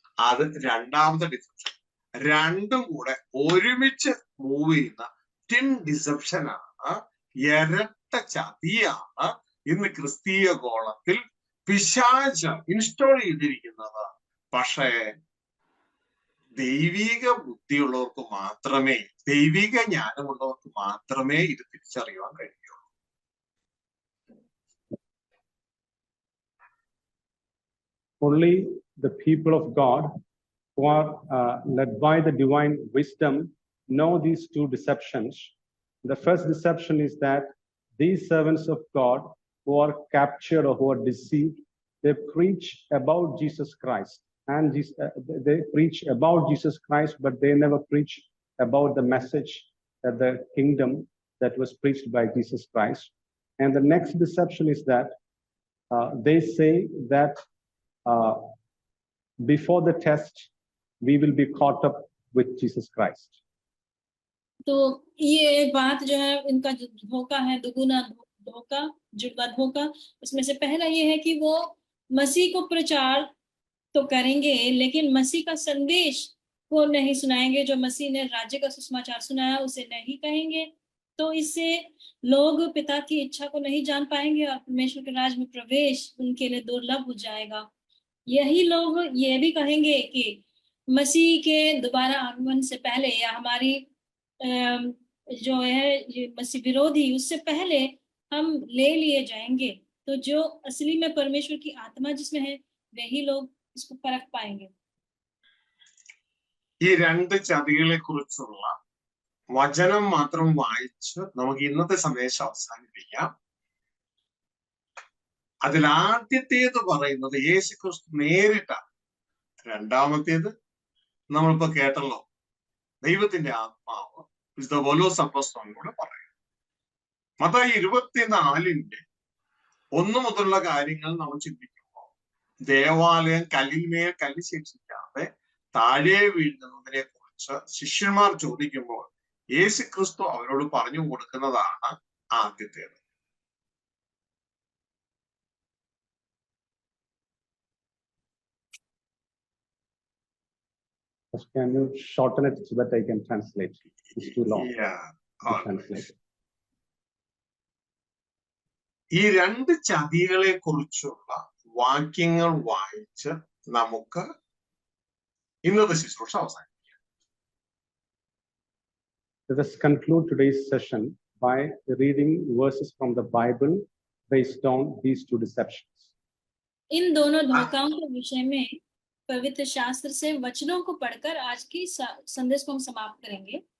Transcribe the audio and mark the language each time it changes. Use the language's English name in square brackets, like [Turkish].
[Malayalam] അത് രണ്ടാമത്തെ ഡിസെപ്ഷൻ. രണ്ടും കൂടെ ഒരുമിച്ച് മൂവ് ചെയ്യുന്ന ടിൻ ഡിസെപ്ഷൻ ആണ്, ഇരട്ട ചതിയാണ് ഇന്ന് ക്രിസ്തീയ ഗോളത്തിൽ പിശാച് ഇൻസ്റ്റോൾ ചെയ്തിരിക്കുന്നത്. പക്ഷേ ദൈവിക ബുദ്ധിയുള്ളവർക്ക് മാത്രമേ, ദൈവിക ജ്ഞാനമുള്ളവർക്ക് മാത്രമേ ഇത് തിരിച്ചറിയാൻ കഴിയൂ. [English] Only the people of God who are led by the divine wisdom know these two deceptions. The first deception is that these servants of God who are captured or who are deceived, they preach about Jesus Christ. And they preach about Jesus Christ, but they never preach about the message that the kingdom that was preached by Jesus Christ. And the next deception is that they say that before the test, we will be caught up with Jesus Christ. [Hindi] तो ये बात जो है, इनका जो धोखा है, दुगुना धोखा, जुड़वा धोखा, उसमें से पहला ये है कि वो मसीह को प्रचार तो करेंगे, लेकिन मसीह का संदेश को नहीं सुनाएंगे। जो मसीह ने राज्य का सुसमाचार सुनाया उसे नहीं कहेंगे। तो इससे लोग पिता की इच्छा को नहीं जान पाएंगे और परमेश्वर के राज्य में प्रवेश उनके लिए दुर्लभ हो जाएगा। यही लोग ये भी कहेंगे कि मसीह के दोबारा आगमन से पहले या हमारी जो है ये मसीह विरोधी, उससे पहले हम ले लिए जाएंगे। तो जो असली में परमेश्वर की आत्मा जिसमें है वही लोग इसको परख पाएंगे। [Malayalam] ഈ രണ്ട് ചതികളെ കുറിച്ചുള്ള വചനം മാത്രം വായിച്ച് നമുക്ക് ഇന്നത്തെ സന്ദേശം അവസാനിപ്പിക്കാം. അതിൽ ആദ്യത്തേത് പറയുന്നത് യേശുക്രിസ്തു നേരിട്ടാണ്. രണ്ടാമത്തേത് നമ്മളിപ്പോ കേട്ടല്ലോ, ദൈവത്തിന്റെ ആത്മാവ് വിശുദ്ധ പൗലോസ് അപ്പോസ്തലനോട് പറയും. മത്തായി 24:1 മുതലുള്ള കാര്യങ്ങൾ നമ്മൾ ചിന്തിക്കുമ്പോൾ ദേവാലയം കല്ലിന്മേൽ കല്ല് ശേഷിക്കാതെ താഴെ വീഴുന്നതിനെ കുറിച്ച് ശിഷ്യന്മാർ ചോദിക്കുമ്പോൾ യേശുക്രിസ്തു അവരോട് പറഞ്ഞു കൊടുക്കുന്നതാണ് ആദ്യത്തേത്. [English] Can you shorten it so that I can translate? It's too long. Yeah. Translate. [Malayalam] ഈ രണ്ട് ചതികളെ കുറിച്ചുള്ള വാക്യങ്ങൾ വായിച്ച് നമുക്ക് ഇന്നത്തെ ശുശ്രൂഷ അവസാനിപ്പിക്കാം. [English] Let us conclude today's session by reading verses from the Bible based on these two deceptions. [Hindi] इन दोनों धोखाओं के विषय में पवित्र शास्त्र से वचनों को पढ़कर आज की संदेश को हम समाप्त करेंगे।